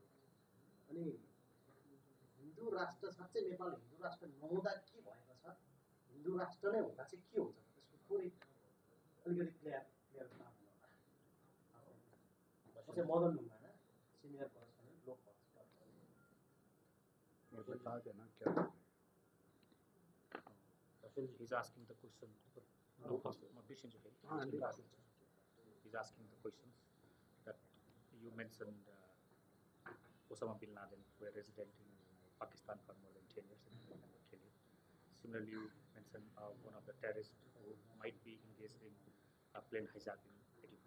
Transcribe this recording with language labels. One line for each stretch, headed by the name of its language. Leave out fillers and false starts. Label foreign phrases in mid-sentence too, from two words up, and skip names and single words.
Nepali: अनि हिन्दू राष्ट्र साँच्चै नेपाल हिन्दू राष्ट्र नहुँदा के भएको छ, हिन्दू राष्ट्र नै हुँदा चाहिँ के हुन्छ त्यसको थोरै अलिकति क्लियर जैसे मदन ढुङ्गाना
English: senior correspondent
Nepali: लोक
Hindi: बता देना क्या?
English: He's asking the question. No, my question is okay. He's asking the questions that you mentioned. Osama bin Laden were resident in Pakistan for more than 10 years. Similarly, you mentioned one of the terrorists who might be engaged in a plane hijacking 84.